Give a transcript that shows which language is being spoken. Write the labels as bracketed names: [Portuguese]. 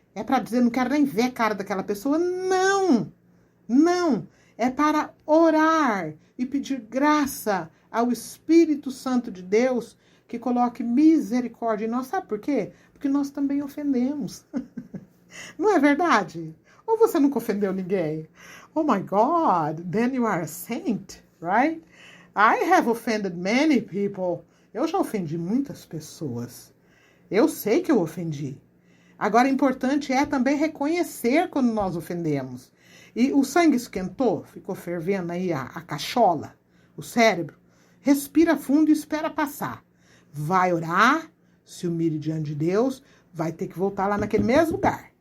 [Portuguese] É para dizer, não quero nem ver a cara daquela pessoa? Não! Não! É para orar e pedir graça ao Espírito Santo de Deus que coloque misericórdia em nós. Sabe por quê? Porque nós também ofendemos. Não é verdade? Ou você nunca ofendeu ninguém? [English] Oh my God, then you are a saint, right? I have offended many people. [Portuguese] Eu já ofendi muitas pessoas. Eu sei que eu ofendi. Agora, importante é também reconhecer quando nós ofendemos. E o sangue esquentou, ficou fervendo aí a cachola, o cérebro. Respira fundo e espera passar. Vai orar, se humilhe diante de Deus, vai ter que voltar lá naquele mesmo lugar.